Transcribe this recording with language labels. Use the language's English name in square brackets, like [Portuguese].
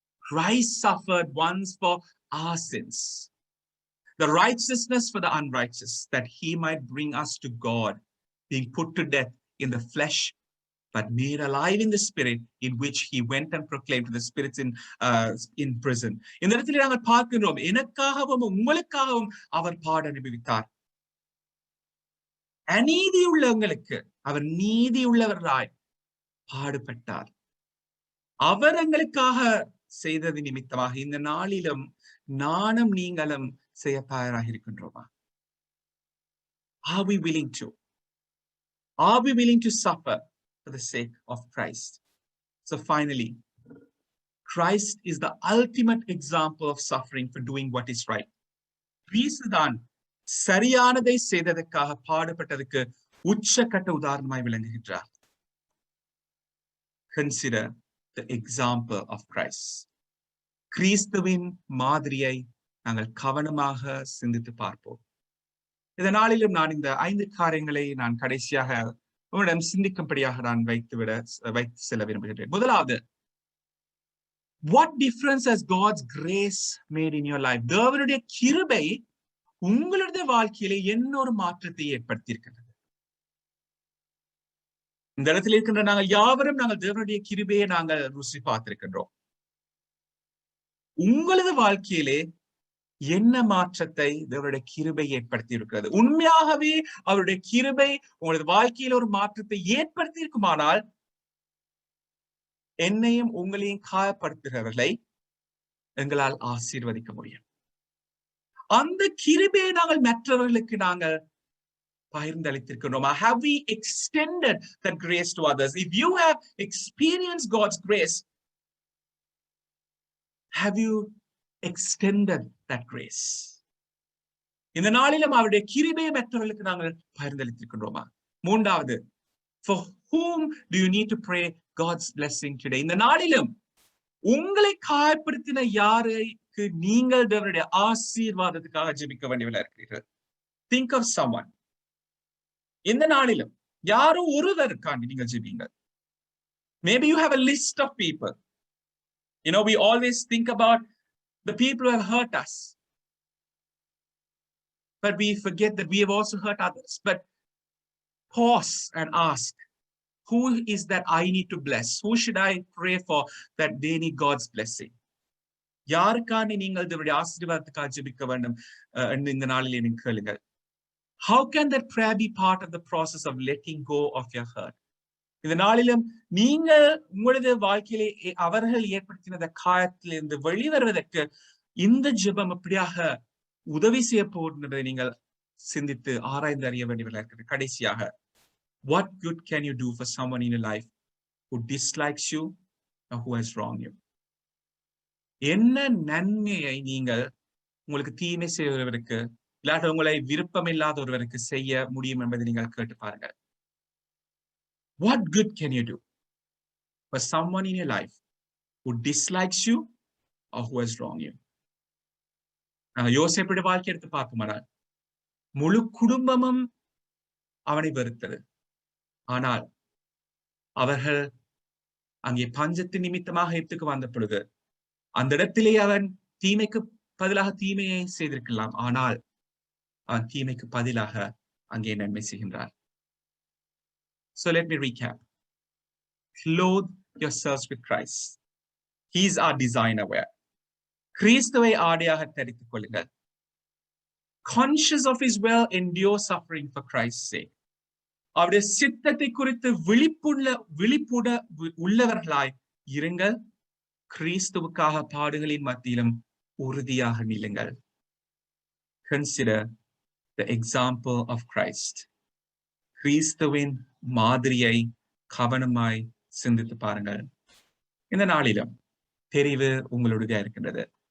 [English] Christ suffered once for our sins, the righteousness for the unrighteous, that he might bring us to God, being put to death in the flesh, but made alive in the spirit, in which he went and proclaimed to the spirits in prison. [Tamil] இந்த இடத்துல நாங்கள் பார்க்கிறோம், எனக்காகவும் உங்களுக்காகவும் அவர் பாடு அனுபவித்தார். அநீதி உள்ளவங்களுக்கு அவர் நீதி உள்ளவராய் பாடுபட்டார். அவர் எங்களுக்காக செய்தது நிமித்தமாக இந்த நாளிலும் நானும் நீங்களும் செய்ய தயாராக இருக்கின்றோமா? [English] Are we willing to? Are we willing to suffer for the sake of Christ? So finally, Christ is the ultimate example of suffering for doing what is right. [Tamil] கிறிஸ்துதான் சரியானதை செய்ததற்காக பாடுபட்டதற்கு உச்சக்கட்ட உதாரணமாய் விளங்குகின்றார். [English] Consider the example of Christ. [Tamil] கிறிஸ்துவின் மாதிரியை நாங்கள் கவனமாக சிந்தித்து பார்ப்போம். இந்த நாளிலும் நான் இந்த 5 காரியங்களை நான் கடைசியாக உங்களிடம் சிந்திக்கும்படியாக நான் வைத்து செல்ல விரும்புகின்றேன். முதலாவது, [English] what difference has God's grace made in your life? [Tamil] தேவனுடைய கிருபை உங்களுடைய வாழ்க்கையிலே என்ன ஒரு மாற்றத்தை ஏற்படுத்தி இருக்கின்றது? இந்த இடத்தில் இருக்கின்ற நாங்கள் யாவரும் தேவனுடைய கிருபையை நாங்கள் ருசி பார்த்திருக்கின்றோம். உங்களது வாழ்க்கையிலே என்ன மாற்றத்தை தேவனுடைய கிருபை ஏற்படுத்தி இருக்கிறது? உண்மையாகவே அவருடைய கிருபை உங்களது வாழ்க்கையில் ஒரு மாற்றத்தை ஏற்படுத்தி இருக்குமானால், என்னையும் உங்களையும் காயப்படுத்துகிறவர்களை எங்களால் ஆசீர்வதிக்க முடியும். அந்த கிருபையை நாங்கள் மற்றவர்களுக்கு நாங்கள் பகிர்ந்தளித்திருக்கிறோம். [English] Have we extended that grace to others? If you have experienced God's grace, have you extended that grace? [Tamil] இந்த நாளிலும் அவருடைய கிருபையை மற்றவர்களுக்கு நாங்கள் பகிர்ந்தளித்திருக்கிறோமா? மூன்றாவது, [English] for whom do you need to pray God's blessing today? [Tamil] இந்த நாளிலும் உங்களை காயப்படுத்தின யாருக்கு நீங்கள் தேவனுடைய ஆசீர்வாதத்துக்காக ஜெபிக்க வேண்டியவர்களா இருக்கிறீர்கள்? [English] Think of someone. [Tamil] இந்த நாளிலும் யாரோ ஒருவருக்காண்டி நீங்கள் ஜெபிங்க. [English] Maybe you have a list of people. You know, we always think about the people who have hurt us, but we forget that we have also hurt others. But pause and ask, who is that I need to bless? Who should I pray for that they need God's blessing? [Tamil] யாருக்காண்டி நீங்கள் தேவனுடைய ஆசீர்வாதத்துக்காக ஜெபிக்க வேண்டும் என்று இந்த நாளிலே நீங்கள் கேளுங்கள். [English] How can that prayer be part of the process of letting go of your hurt? [Tamil] இந்த நாளிலும் நீங்கள் உங்களது வாழ்க்கையிலே அவர்கள் ஏற்படுத்தின காயத்திலிருந்து வெளிவருவதற்கு இந்த ஜெபம் எப்படியாக உதவி செய்ய போகின்றதை நீங்கள் சிந்தித்து ஆராய்ந்து அறிய வேண்டியவர்களாக இருக்கிறது. கடைசியாக, [English] what good can you do for someone in your life who dislikes you or who has wronged you? [Tamil] என்ன நன்மையை நீங்கள் உங்களுக்கு தீமை செய்வதற்கு இல்லாத உங்களை விருப்பமில்லாத ஒருவருக்கு செய்ய முடியும் என்பதை நீங்கள் கேட்டு பாருங்கள். [English] What good can you do for someone in your life who dislikes you or who has wronged you? [Tamil] யோசேப்புடைய வாழ்க்கை எடுத்து பார்க்குமானால் முழு குடும்பமும் அவனை வெறுத்தது. ஆனால் அவர்கள் அங்கே பஞ்சத்தின் நிமித்தமாக எத்துக்கு வந்த பொழுது அந்த இடத்திலே அவன் தீமைக்கு பதிலாக தீமையை செய்திருக்கலாம். ஆனால் அவன் தீமைக்கு பதிலாக அங்கே நன்மை செய்கின்றார். [English] So let me recap. Clothe yourselves with Christ. He is our designer wear. [Tamil] கிறிஸ்துவை ஆடையாக தரித்துக் கொள்ளுங்கள். [English] Conscious of his will, endure suffering for Christ's sake. [Tamil] அவருடைய சித்தத்தை குறித்து விழிப்புட உள்ளவர்களாய் இருங்கள். கிறிஸ்துவுக்காக பாடுகளின் மத்தியிலும் உறுதியாக நில்லுங்கள். [English] Consider the example of Christ. [Tamil] கிறிஸ்துவின் மாதிரியை கவனமாய் சிந்தித்து பாருங்கள். இந்த நாளிலும் தெரிவு உங்களுடைய இருக்கின்றது.